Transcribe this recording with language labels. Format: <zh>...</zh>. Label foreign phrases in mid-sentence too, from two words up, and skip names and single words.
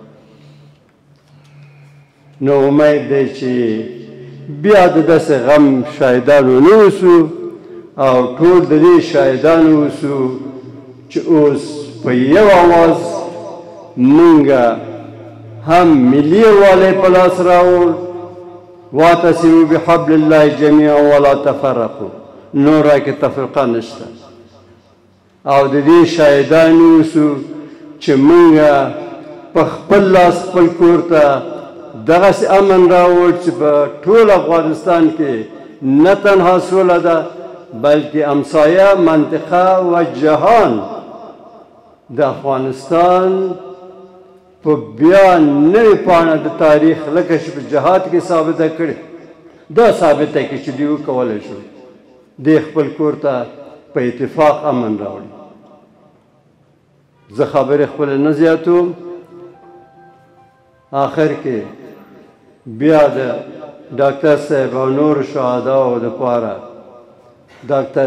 <ps>نو امید دی چې بیا د داسې غم شاهدان ونه اوسو او ټول د دې شاهدان اوسو چې اوس په یو اواز مونږه هم ملي یووالی په لاس راوړ</ps> <ar>واعتصموا بحبل الله جميعا ولا تفرقوا</ar> <ps>نور کې تفرقه نشته او د دې شاهدان اوسو چې مونږه په خپل لاس خپل کور ته دغسې امن راوړ چې په ټول افغانستان کې نه تنها سوله ده بلکې همسایه منطقه و جهان د افغانستان په بیا نوې پاڼه د تاریخ لکه چې په جهاد کې ثابته کړې دا ثابته کړي چې دوی وکولی شو دې خپل کور ته په اتفاق امن راوړي زه خبرې خپلې نه زیاتوم آخر کې بیا د ډاکټر صاحب او نورو شهداو دپاره ډاکټر</ps>